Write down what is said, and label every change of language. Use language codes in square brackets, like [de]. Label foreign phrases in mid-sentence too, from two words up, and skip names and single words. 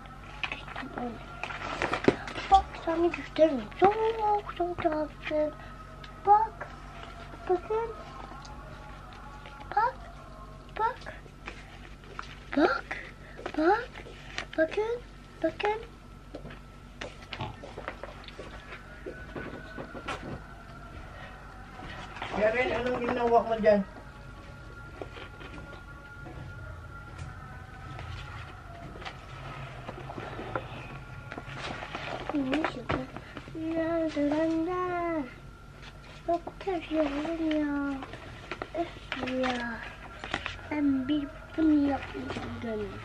[tr] Bak sana göstereyim. Çok tatlı. Bak. Bakın. Bak. Bak. Bak. Bak. Bakın. Bakın. [tl] Karen, anong ginawa mo dyan? [tr] Çok teşekkürler. Ya. Ben bir bunu yapmadım.